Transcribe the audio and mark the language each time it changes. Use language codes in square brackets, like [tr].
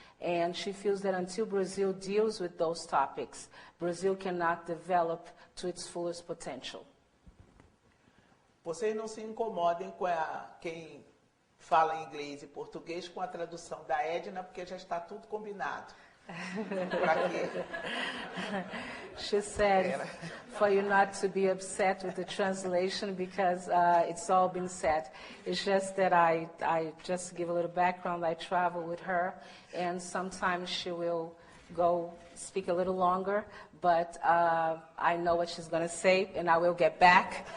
[en] And she feels that until Brazil deals with those topics, Brazil cannot develop to its fullest potential. [pt] Vocês não se incomodem com quem fala inglês e português com a tradução da Edna, porque já está tudo combinado. Para quê? [en] She said, for you not to be upset with the translation because it's all been said. It's just that I just to give a little background, I travel with her, and sometimes she will go speak a little longer, but I know what she's going to say, and I will get back.